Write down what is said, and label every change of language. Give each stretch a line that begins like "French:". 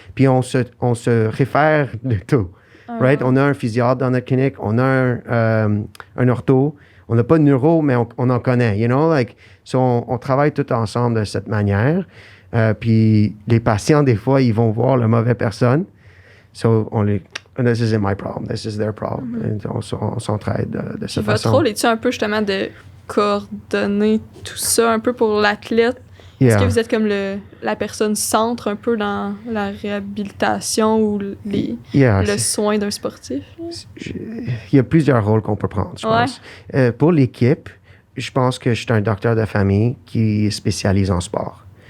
French: Puis on se réfère de tout. Right? On a un physiatre dans notre clinique, on a un ortho. On n'a pas de neuro, mais on en connaît, you know, like, so on travaille tout ensemble de cette manière. Puis les patients, des fois, ils vont voir la mauvaise personne.
English: So this isn't my problem, this is their problem.
French: On s'entraide de cette façon. Votre rôle est-tu un peu justement de coordonner tout ça un peu pour l'athlète?
English: Yeah.
French: Est-ce que vous êtes comme la personne centre un peu dans la réhabilitation ou le soin d'un sportif? Il y a plusieurs rôles qu'on peut prendre, je pense. Pour l'équipe, je pense que je suis un docteur de famille qui spécialise en sport.